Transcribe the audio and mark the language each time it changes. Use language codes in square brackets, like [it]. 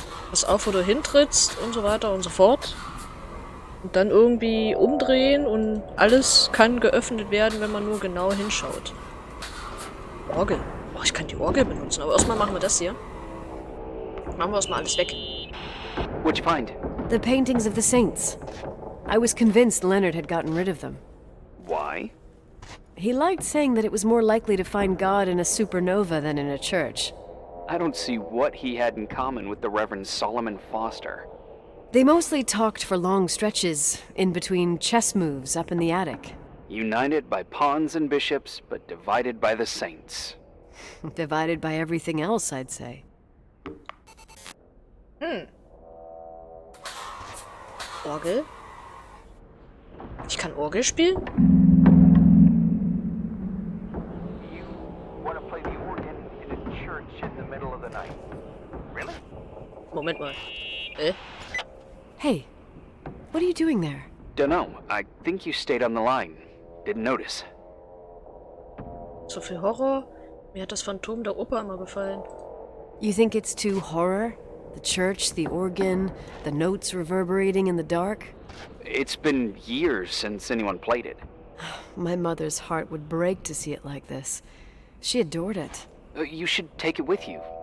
[de] Pass auf, wo du hintrittst und so weiter und so fort. Und dann irgendwie umdrehen und alles kann geöffnet werden, wenn man nur genau hinschaut. Orgel. Oh, ich kann die Orgel benutzen. Aber erstmal machen wir das hier. Machen wir erstmal alles weg. [en] What'd you find? The paintings of the saints. I was convinced Leonard had gotten rid of them. Why? He liked saying that it was more likely to find God in a supernova than in a church. I don't see what he had in common with the Reverend Solomon Foster. They mostly talked for long stretches, in between chess moves up in the attic. United by pawns and bishops, but divided by the saints. Divided by everything else, I'd say. [de] Orgel? Ich kann Orgel spielen? [en] You want to play the organ in a church in the middle of the night? Really? [de] Moment mal. [en] Hey, what are you doing there? Dunno. I think you stayed on the line. Didn't notice. [de] So viel Horror. Mir hat das Phantom der Oper immer gefallen. [en] You think it's too horror? The church, the organ, the notes reverberating in the dark? It's been years since anyone played it. My mother's heart would break to see it like this. She adored it. You should take it with you.